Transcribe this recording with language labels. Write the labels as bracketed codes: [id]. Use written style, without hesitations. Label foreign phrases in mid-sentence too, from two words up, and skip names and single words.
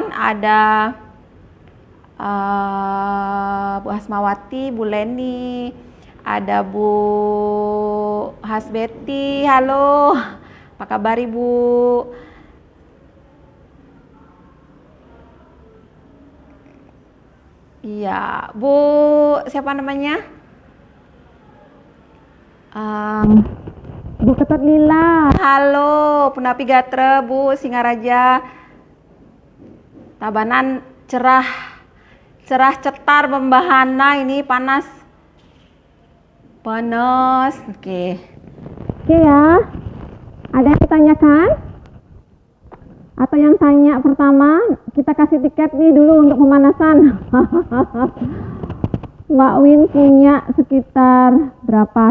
[id] Ada Bu Hasmawati, Bu Leni, ada Bu Hasbeti. Halo, apa kabar Ibu? Iya, Bu, siapa namanya? Bu Ketut Lila. Halo, [ban] Punapi Gatre, [id] Bu Singaraja. Tabanan cerah cetar membahana, ini panas. Oke ya. Ada yang ditanyakan? Atau yang tanya pertama, kita kasih tiket nih dulu untuk pemanasan. Mbak Win punya sekitar berapa?